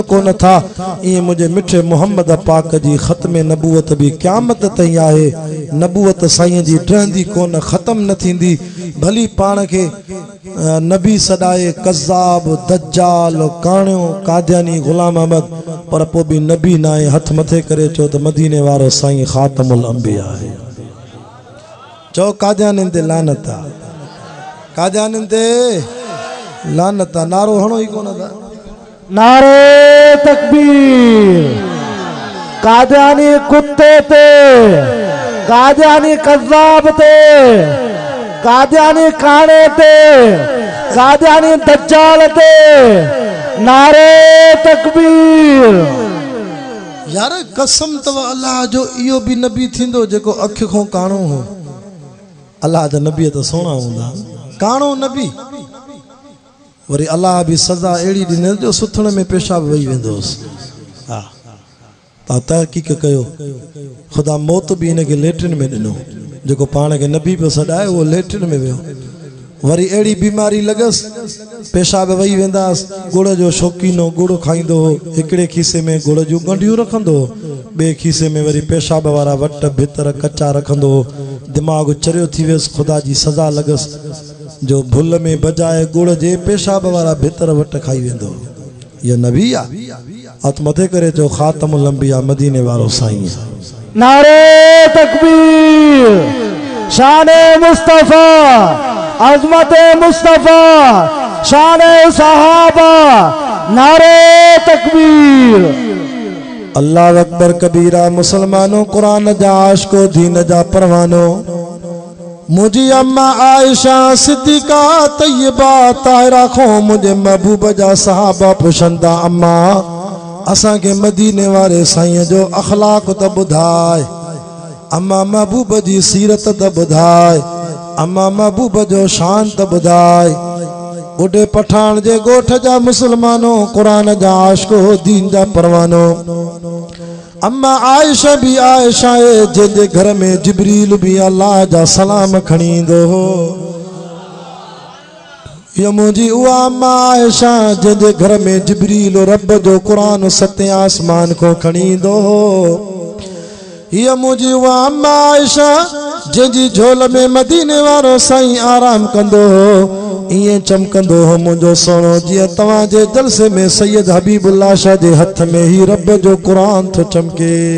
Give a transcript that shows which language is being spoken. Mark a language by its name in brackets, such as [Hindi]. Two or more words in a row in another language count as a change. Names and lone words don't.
[Sindhi] कोन था ईअं मुझे मिठे मोहम्मद पाक जी ख़त्म नबूवत भी क़यामत ताईं आहे नबूवत साईं जी ड्रहंदी कोन ख़त्म न थींदी भली पाण के नबी सदाए कज़ाब दज्जाल काणियो कादियानी गुलाम अहमद पर पोइ भी नबी न आहे हथ मथे करे चो त मदीने वारो साईं ख़ातमुल अंबिया आहे चो कादियानी ते लानत आहे कादियानी ते लानत आहे नारो हणो ई कोन था नारे तकबीर कादियानी कुत्ते ते कादियानी कज़ाब ते कादियानी काने ते कादियानी दज्जाल ते नारे तकबीर यार कसम तव अल्लाह जो इहो भी नबी थींदो जेको अख खो काणो हो अल्लाह जा नबी तो सोना हूंदा काणो नबी वरी अल्लाह भी सज़ा अहिड़ी ॾिने जो सुथण में पेशाब वही वेंदोसि हा तव्हां तहक़ीक़ कयो ख़ुदा मौत भी इनके लेट्रिन में ॾिनो जेको पाण खे नबी पियो सॾाए उहो लेट्रिन में वियो वरी अहिड़ी बीमारी लॻसि पेशाब वही वेंदासि गुड़ जो शौक़ीनो गुड़ खाईंदो हो हिकिड़े खीसे में गुड़ जूं गंढियूं रखंदो हो ॿिए खीसे में वरी पेशाब वारा वट भितर कचा रखंदो हो दिमाग़ चरियो थी वियसि ख़ुदा जी सज़ा लॻसि जो भुल में बजाए गुड़ जे पेशाब वारा भितर वट खाई वेंदो इहो नबी आहे हथ मथे करे चो ख़ातमुल अंबिया मदीने वारो साईं नारे तकबीर शाने मुस्तफा अजमत मुस्तफा शाने सहाबा नारे तकबीर [Arabic] الله أكبر كبيرا [Sindhi] मुसलमानों कुरान जा आशिको दीन जा परवानो मुझी अम्मा आयशा सिद्दीका तैयबा ताहिरा खो मुझे महबूब जा सहाबा पुछंदा अम्मा असा के मदीने वारे साईं जो अखलाक त बुधाए अम्मा महबूब जी सीरत त बुधाए अम्मा महबूब जो शान त बुधाए बुढ़े पठान जे गोठ जा मुसलमानों कुरान जा आशिको दीन जा परवानो अम्मा आयशा भी आयशा है जंहिंजे घर में जिब्रील भी अल्लाह जा सलाम खणी ईंदो हो ये मुझी उहा अम्मा आयशा जंहिंजे घर में जिब्रील रब जो कुरान सते आसमान को खणी ईंदो हो ये मुझी उहा अम्मा आयशा जंहिंजी झोल में मदीने वारो साईं आराम कंदो हो इएं चमकंदो हो मुंहिंजो सोनो जीअं तव्हां जे जलसे में सैयद हबीबुल्लाह शाह जे हथ में ही रब जो कुरान थो चमके